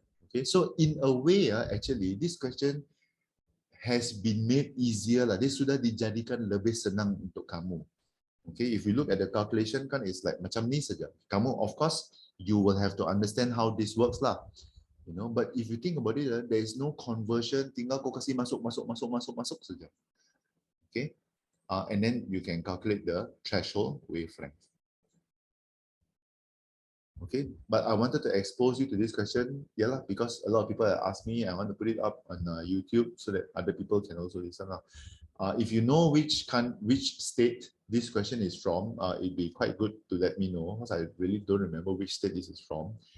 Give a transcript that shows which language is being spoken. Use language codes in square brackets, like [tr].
[en] Okay, so in a way, actually, this question has been made easier lah. [ms] Dia sudah dijadikan lebih senang untuk kamu. [en] Okay, if you look at the calculation kan, it's like [ms] macam ni saja. [en] Kamu, of course, you will have to understand how this works lah. You know, but if you think about it, there is no conversion. [ms] Tinggal kau kasih masuk saja. [en] Okay, and then you can calculate the threshold wavelength. Okay, but I wanted to expose you to this question, yeah, because a lot of people have asked me. I want to put it up on YouTube so that other people can also listen. If you know which state this question is from, it'd be quite good to let me know because I really don't remember which state this is from.